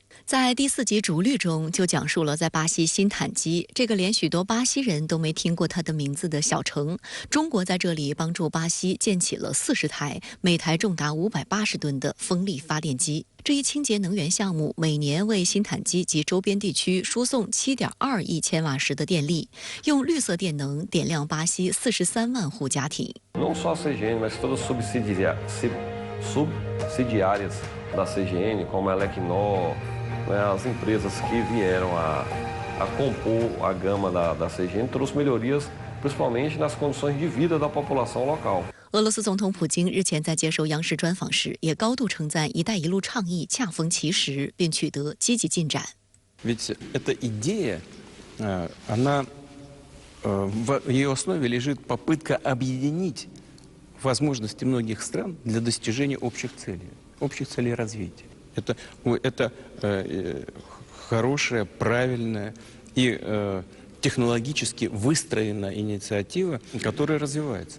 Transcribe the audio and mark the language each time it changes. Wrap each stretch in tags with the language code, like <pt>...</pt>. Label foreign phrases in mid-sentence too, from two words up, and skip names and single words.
<zh>在第4集《逐绿》中，就讲述了在巴西新坦基这个连许多巴西人都没听过它的名字的小城，中国在这里帮助巴西建起了40台，每台重达580吨的风力发电机。这一清洁能源项目每年为新坦基及周边地区输送7.2亿千瓦时的电力，用绿色电能点亮巴西43万户家庭。</zh> <pt>Não só a CGN, mas todas subsidiárias da CGN, como a Elecnor, as empresas que vieram a compor a gama da CGN, trouxe melhorias, principalmente nas condições de vida da população local.</pt> <zh>俄罗斯总统普京日前在接受央视专访时，也高度称赞“一带一路”倡议恰逢其时，并取得积极进展。</zh> <ru>Ведь эта идея, она в ее основе лежит попытка объединить возможности многих стран для достижения общих целей развития. Это хорошая, правильная и технологически выстроенная инициатива, которая развивается.</ru>